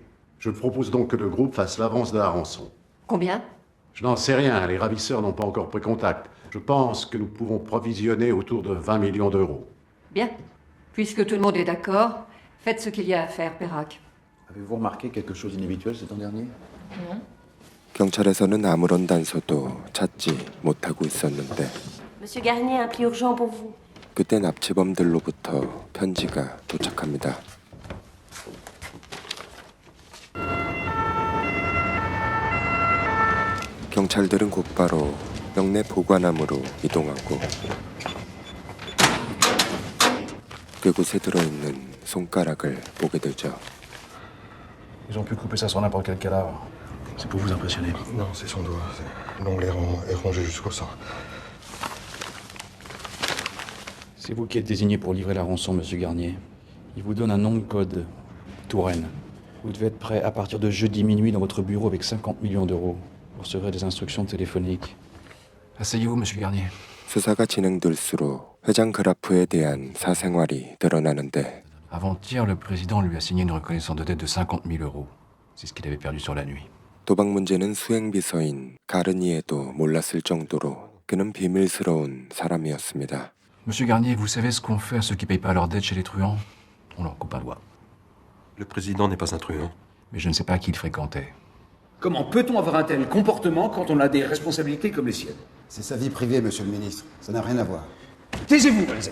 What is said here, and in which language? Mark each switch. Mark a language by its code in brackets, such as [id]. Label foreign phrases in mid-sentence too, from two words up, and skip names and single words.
[fr] Je propose donc que le groupe fasse l'avance de la rançon. Combien? Je n'en sais rien, les ravisseurs n'ont pas encore pris contact. Je pense que nous pouvons provisionner autour de 20 millions d'euros. Bien. Puisque tout le monde est d'accord, faites ce qu'il y a à faire, Perrac. Avez-vous remarqué quelque chose d'inhabituel cet an dernier? Non. [ko] 경찰에서는 아무런 단서도 찾지 못하고 있었는데 [fr] Monsieur Garnier, un pli urgent pour vous. [ko] 그때 납치범들로부터 편지가 도착합니다. 경찰들은 곧바로 영내 보관함으로 이동하고 그곳에 들어있는 손가락을 보게 되죠. [fr] Ils ont pu couper ça sur n'importe quel cadavre. C'est pour vous impressionner. Non, c'est son doigt. L'ongle est rongé jusqu'au sang. C'est vous qui êtes désigné pour livrer la rançon, monsieur Garnier. Il vous donne un nom de code. Touraine. Vous devez être prêt à partir de jeudi minuit dans votre bureau avec 50 millions d'euros. Vous recevrez des instructions téléphoniques. Asseyez-vous, monsieur Garnier. [ko] 수사가 진행될수록 회장 그라프에 대한 사생활이 드러나는데 [fr] Avant-hier, le président lui a signé une reconnaissance de dette de 50 000 euros. C'est ce qu'il avait perdu sur la nuit. [ko] 도박 문제는 수행비서인 가르니에도 몰랐을 정도로 그는 비밀스러운 사람이었습니다. [fr] Monsieur Garnier, vous savez ce qu'on fait à ceux qui payent pas leurs dettes chez les truands? On leur coupe un doigt. Le président n'est pas un truand. Mais je ne sais pas qui il fréquentait. Comment peut-on avoir un tel comportement quand on a des responsabilités comme les siennes? C'est sa vie privée, monsieur le ministre. Ça n'a rien à voir. Taisez-vous, Valzay.